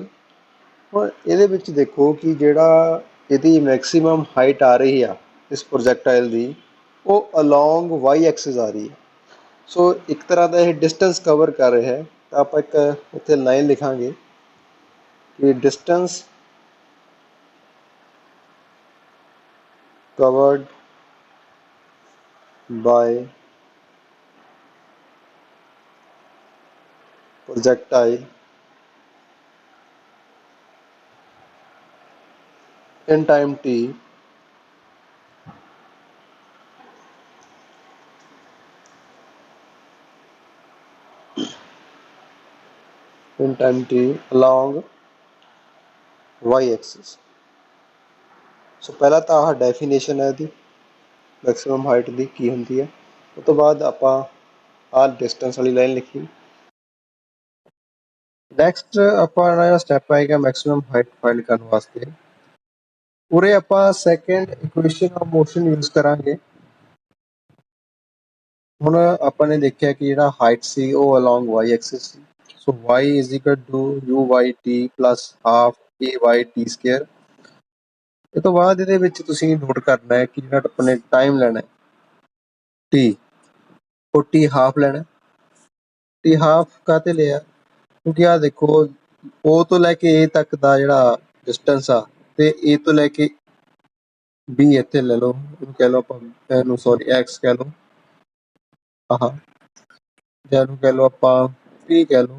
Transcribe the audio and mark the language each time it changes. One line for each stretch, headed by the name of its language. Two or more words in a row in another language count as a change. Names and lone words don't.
Punjabi: ਹੁਣ ਇਹਦੇ ਵਿੱਚ ਦੇਖੋ ਕਿ ਜਿਹੜਾ ਇਹਦੀ
English: maximum height
Punjabi: ਆ ਰਹੀ ਆ ਇਸ ਪ੍ਰੋਜੈਕਟਾਈਲ ਦੀ, ਉਹ
English: along y axis
Punjabi: ਆ ਰਹੀ ਹੈ। ਸੋ ਇੱਕ ਤਰ੍ਹਾਂ ਦਾ ਇਹ
English: distance cover
Punjabi: ਕਰ ਰਿਹਾ ਹੈ। ਤਾਂ ਆਪਾਂ ਇੱਕ ਇੱਥੇ ਲਾਈਨ ਲਿਖਾਂਗੇ ਕਿ ਡਿਸਟੈਂਸ
English: covered by projectile in time t along y axis।
Punjabi: ਸੋ ਪਹਿਲਾਂ ਤਾਂ ਆਹ ਡੈਫੀਨੇਸ਼ਨ ਹੈ ਇਹਦੀ
English: maximum height
Punjabi: ਦੀ ਕੀ ਹੁੰਦੀ ਹੈ। ਉਸ ਤੋਂ ਬਾਅਦ ਆਪਾਂ ਆਹ ਡਿਸਟੈਂਸ ਵਾਲੀ ਲਾਈਨ ਲਿਖੀ। ਨੈਕਸਟ ਆਪਾਂ ਜਿਹੜਾ ਸਟੈਪ ਆਏਗਾ
English: maximum height find
Punjabi: ਕਰਨ ਵਾਸਤੇ, ਉਰੇ ਆਪਾਂ
English: second equation of motion use
Punjabi: ਕਰਾਂਗੇ। ਹੁਣ ਆਪਾਂ ਨੇ ਦੇਖਿਆ ਕਿ ਜਿਹੜਾ ਹਾਈਟ ਸੀ ਉਹ
English: along y axis
Punjabi: ਸੀ।
English: ਸੋ y is equal to UYT plus half AYT square।
Punjabi: ਇਹ ਤੋਂ ਬਾਅਦ ਇਹਦੇ ਵਿੱਚ ਤੁਸੀਂ ਨੋਟ ਕਰਨਾ ਹੈ ਕਿ ਜਿਹੜਾ ਆਪਣੇ ਟਾਈਮ ਲੈਣਾ t, ਉਹ t ਹਾਫ ਲੈਣਾ। t ਹਾਫ ਕਾਹਤੇ ਲਿਆ? ਕਿਉਂਕਿ ਆਹ ਦੇਖੋ O ਤੋਂ ਲੈ ਕੇ A ਤੱਕ ਦਾ ਜਿਹੜਾ ਡਿਸਟੈਂਸ ਆ, ਤੇ A ਤੋਂ ਲੈ ਕੇ B ਇੱਥੇ ਲੈ ਲਓ, ਇਹਨੂੰ ਕਹਿ ਲਓ ਆਪਾਂ, ਇਹਨੂੰ ਸੌਰੀ x ਕਹਿ ਲਓ, ਆਹ ਜਾਂ ਇਹਨੂੰ ਕਹਿ ਲਓ ਆਪਾਂ P ਕਹਿ ਲਓ।